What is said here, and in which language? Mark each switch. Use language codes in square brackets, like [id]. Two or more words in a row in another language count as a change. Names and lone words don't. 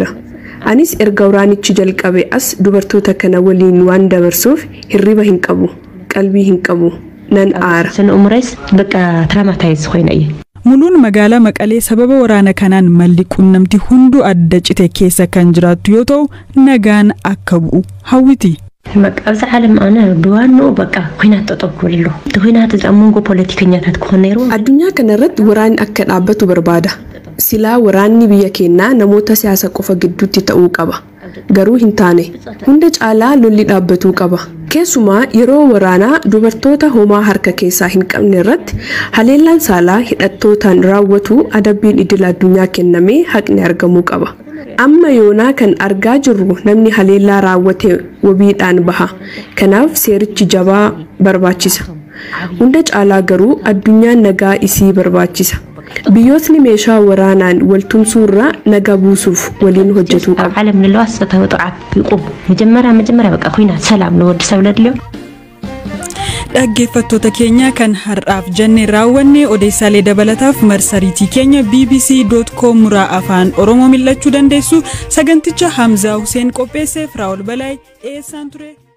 [om] Anis erga waraanichi jalqabe as dubartoota kana waliin waan dabarsuuf hirriba hin qabu, qalbii hin qabu, nan aara. Sana umrees bakka traumatize khoina iye. Muluun magaalaa Maqalee sababa waraana kanaan malli qunnamtii hunduu adda cite keessa kan jiraattu yoo ta'u nagaan akka bu'u hawwiti. [ti] ኣብዚ ዓለም ኣነ ብዋኑ በቃ ኩናት ተጠብኩልሉ ኩናት ዘኣምንጎ ፖለቲከኛታት ክኾን ነይሩ [om] addunyaa kanarratti waraanni akka dhaabbatu barbaada. Silaa waraanni biyya keenyaa namoota siyaasa qofa gidduutti ta'uu qaba. Garuu hin taane hunda caalaa lolli dhaabbatuu qaba. Keessumaa yeroo waraanaa dubartoota homaa harka keessaa hin qabne irratti haleellaan saalaa hidhattootaan raawwatu adabbiin idil addunyaa kennamee haqni argamuu qaba. Amma yoonaa kan argaa jirru namni haleellaa raawwate wabiidhaan baha. Kanaaf seerichi jabaa barbaachisa. Hunda caalaa garuu addunyaan nagaa isii barbaachisa. Biyyootni meeshaa waraanaan waltumsuurraa nagaa buusuuf waliin hojjetuu qabu. [ti] ዓለም ንለዋስ ተወጥዓት ይቁም መጀመሪያ በቃ ኩናት ሰላም ነው ወድ ሰብ ለድልዮ [om] dhaggeeffattoota keenya kan har'aaf jenne raawwanne odeessaalee dabalataaf marsariitii keenya bbc.com afaan oromoo mil'achuu dandeessu. Saganticha Hamzaa Hussein qopheesseef Raawul Balaay dhiyeessaan ture.